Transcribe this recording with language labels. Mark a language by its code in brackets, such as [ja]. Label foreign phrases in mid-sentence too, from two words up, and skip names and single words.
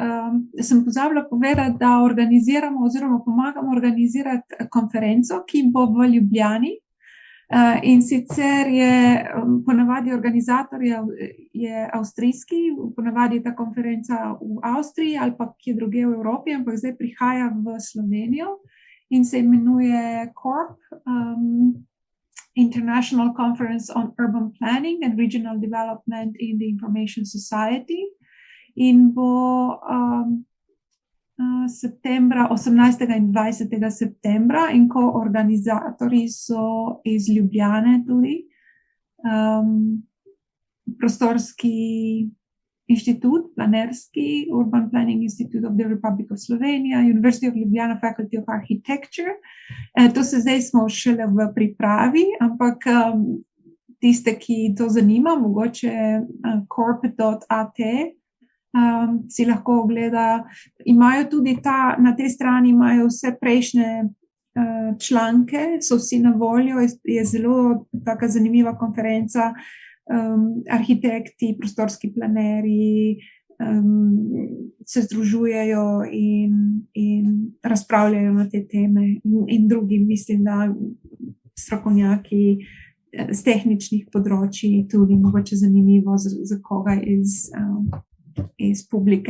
[sl] Sem pozabila povedati, da organiziramo oziroma pomagamo organizirati konferenco, ki bo v Ljubljani In sicer je ponavadi organizator je avstrijski, ponavadi je ta konferenca v Avstriji ali pa kje druge v Evropi, ampak zdaj prihaja v Slovenijo in se imenuje CORP, International Conference on Urban Planning and Regional Development in the Information Society, in bo septembra, 18. in 20. septembra, in koorganizatorji so iz Ljubljane tudi, prostorski inštitut, planerski, Urban Planning Institute of the Republic of Slovenia, University of Ljubljana, Faculty of Architecture. To se zdaj smo šele v pripravi, ampak tiste, ki to zanima, mogoče corp.at, si lahko ogleda. Imajo tudi na tej strani imajo vse prejšnje članke, so vsi na voljo, je zelo taka zanimiva konferenca, arhitekti, prostorski planerji se združujejo in razpravljajo na te teme in drugi, mislim, da strokovnjaki z tehničnih področji tudi mogoče zanimivo za koga iz publike.